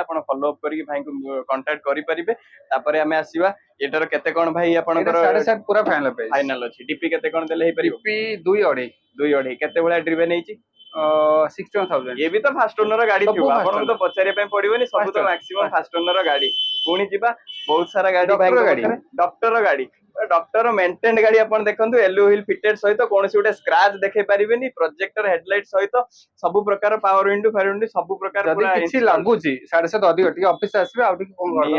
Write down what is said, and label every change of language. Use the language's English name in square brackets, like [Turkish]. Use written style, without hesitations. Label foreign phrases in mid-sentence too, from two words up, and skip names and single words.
[Odia] ଆପଣ [English] follow up [Odia] କରିକି ଭାଇଙ୍କୁ କଣ୍ଟାକ୍ଟ କରିପାରିବେ। ତାପରେ ଆମେ ଆସିବା ଏଟାର କେତେ କଣ ଭାଇ ଆପଣଙ୍କର 7.5 ପୁରା [English] final price. [Odia] ଫାଇନାଲ ଅଛି। ଡିପି କେତେ କଣ ଦେଲେ ହେଇପାରିବ? ଡିପି 2.5 2.5 କେତେ ଭଳିଆ ଡ୍ରିଭେନ ହେଇଛି? 61,000। ଇଏ ବି ତ [English] first owner [Odia] ଗାଡି ସବୁ ଥିବ, first ଆପଣଙ୍କୁ ତ owner। ପଚାରିବା ପାଇଁ ପଡିବନି, ସବୁ ତ [English] First owner, [Odia] ମାକ୍ସିମମ୍ first [English] first owner [Odia] ଗାଡି। ପୁଣି ଯିବା ବହୁତ ସାରା ଗାଡି Doctor ଭାଇଙ୍କ ଗାଡି। ପାଖରେ। ଡକ୍ଟର ଗାଡି, [English] doctor maintain [Odia] ଗାଡି ଆପଣ ଦେଖନ୍ତୁ। [English] alloy wheel fitted [Odia] ସହିତ କୌଣସି ଗୋଟେ ସ୍କ୍ରାଚ ଦେଖେଇ ପାରିବେନି। [English] projector headlight [Odia] ସହିତ ସବୁ ପ୍ରକାର [English] power window power window [Odia] ସବୁ ପ୍ରକାର ଯଦି ପୁରା କିଛି installed। ଲାଗୁଛି 7.5 ଅଧିକ ଟିକେ ଅଫିସ ଆସିବେ ଆଉ ଟିକେ କଣ କରିଦେବା।